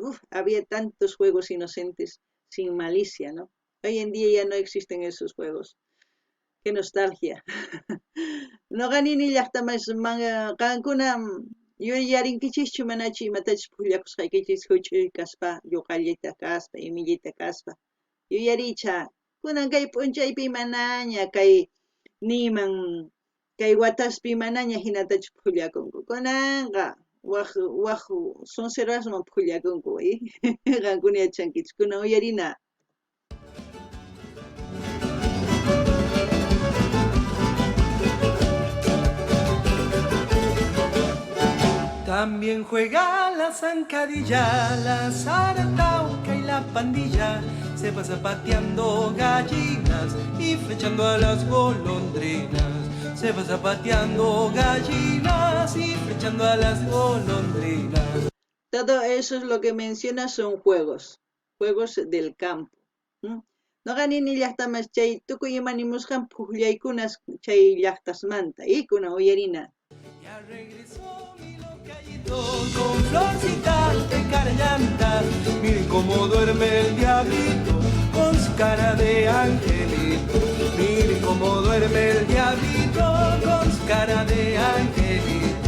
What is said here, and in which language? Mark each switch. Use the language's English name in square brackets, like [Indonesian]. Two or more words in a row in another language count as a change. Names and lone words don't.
[Spanish] Había tantos juegos inocentes sin malicia, ¿no? Hoy en día ya no existen esos juegos. Qué nostalgia. [Quechua] No ganini llaqtamas qankuna yarinkichikchu manachi imatachus phullakusqaykichis huch'uy kaspa, yuqallita kaspa, imillita kaspa. Yuyaricha, kunan kay p'unchaypi manaña kay niman kay wataspi manaña hinatachus phullakunku. Kunanqa waq sonserasman phullakunku, qankuna yachankichis, kunan uyarina. [Spanish] También juega la zancadilla, la zaratauca y la pandilla. Se pasa pateando gallinas y flechando a las golondrinas. Se pasa pateando gallinas y flechando a las golondrinas. Todo eso es lo que menciona son juegos del campo. [Quechua] No Noqa nini llaqtamas chay tukuy imanimusqan puqllaykunas chay llaqtasmanta kunan uyarina. [Spanish] Ya regresó mi locallito con florcitas de carllanta. Miren cómo duerme el diablito con su cara de angelito. Miren cómo duerme el diablito con su cara de angelito.